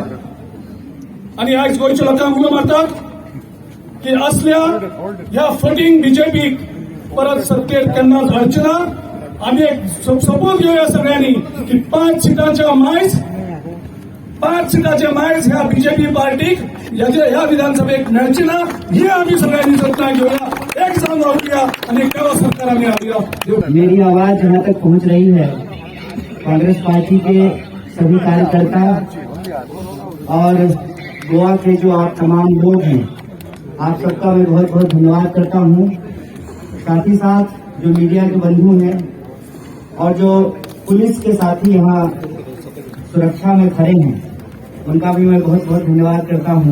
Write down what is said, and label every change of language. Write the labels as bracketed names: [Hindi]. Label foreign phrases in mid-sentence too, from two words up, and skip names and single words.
[Konkani] आणि आयज गोंयच्या लोकांक उलो मारतात की असल्या ह्या फटींग बीजेपीक परत सत्तेर केन्नाच हाडचे ना. आमी एक सबूत घेवया सगळ्यांनी की 5 सिटांच्या मायज 5 सीटाचे मायज ह्या बीजेपी पार्टीक ह्या विधानसभेक मेळची ना हे आम्ही सगळ्यांनी सत्ता घेऊया, एक साथ राहूया आणि केवळ सरकार आम्ही हाडूया. [Hindi] मेरी आवाज जहाँ तक पहुँच रही है, कांग्रेस पार्टी के सभी कार्यकर्ता और गोवा के जो आप तमाम लोग हैं, आप सबका मैं बहुत बहुत धन्यवाद करता हूँ. साथ ही साथ जो मीडिया के बंधु हैं और जो पुलिस के साथी यहाँ सुरक्षा में खड़े हैं, उनका भी मैं बहुत बहुत धन्यवाद करता हूँ.